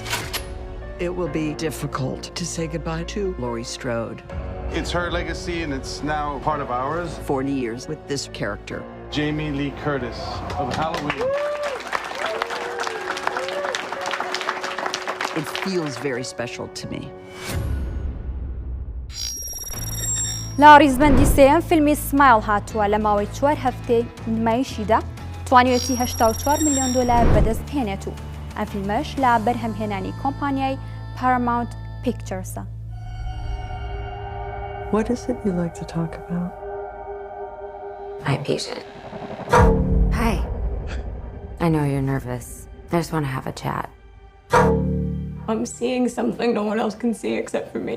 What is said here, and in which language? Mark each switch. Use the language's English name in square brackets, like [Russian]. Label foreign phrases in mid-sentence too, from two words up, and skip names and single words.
[English] It will be difficult to say goodbye to Laurie Strode. It's her legacy and it's now part of ours. 40 years with this character. Jamie Lee Curtis of Halloween. It feels very special to me. [Central Kurdish] لاریزبەندی سێیەم فیلمی سمایل هاتووە لە ماوەی 4 هەفتەی نمایشیدا توانیوێتی 84 ملیۆن دلار بەدەست هێنێت و ئەم فیلمەش لە بەرهەمهێنانی کۆمپانیای Paramount Picturesە. [English] What is it you like to talk about? My patient. Hi. I know you're nervous. I just want to have a chat. I'm seeing something no one else can see except for me.